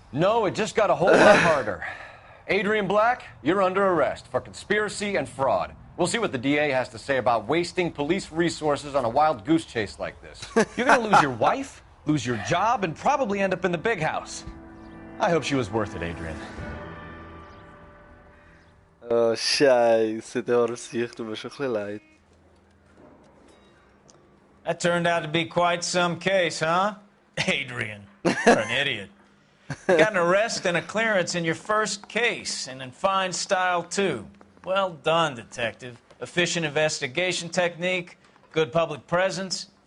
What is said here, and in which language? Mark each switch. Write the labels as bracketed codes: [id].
[en] No, it just got a whole lot harder. Adrian Black, you're under arrest for conspiracy and fraud. We'll see what the DA has to say about wasting police resources on a wild goose chase like this. You're gonna lose your wife, lose your job, and probably end up in the big house. I hope she was worth it, Adrian. [de] Oh, Scheiße, der arme Sicht, tut mir schon ein bisschen leid. [en] That turned out to be quite some case, huh? Adrian, what an idiot. You got an arrest and a clearance in your first case, and in fine style, too. Well done, detective. Efficient investigation technique, good public presence.